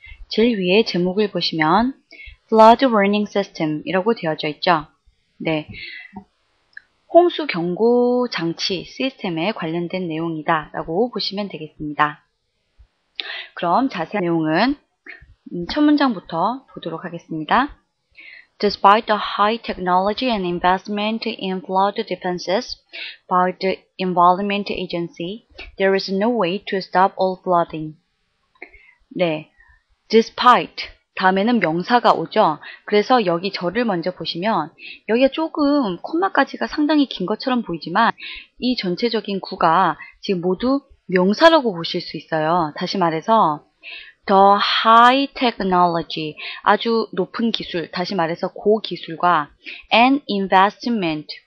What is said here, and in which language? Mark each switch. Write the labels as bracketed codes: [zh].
[ko] 제일 위에 제목을 보시면 Flood Warning System 이라고 되어져 있죠. 네, 홍수 경고 장치 시스템에 관련된 내용이다 라고 보시면 되겠습니다. 그럼 자세한 내용은 첫 문장부터 보도록 하겠습니다. [en] Despite the high technology and investment in flood defenses by the Environment Agency, there is no way to stop all flooding. [ko] 네, despite 다음에는 명사가 오죠. 그래서 여기 절을 먼저 보시면 여기가 조금 콤마까지가 상당히 긴 것처럼 보이지만 이 전체적인 구가 지금 모두 명사라고 보실 수 있어요. 다시 말해서 [en] The high technology, [ko] 아주 높은 기술, 다시 말해서 고기술과 and investment,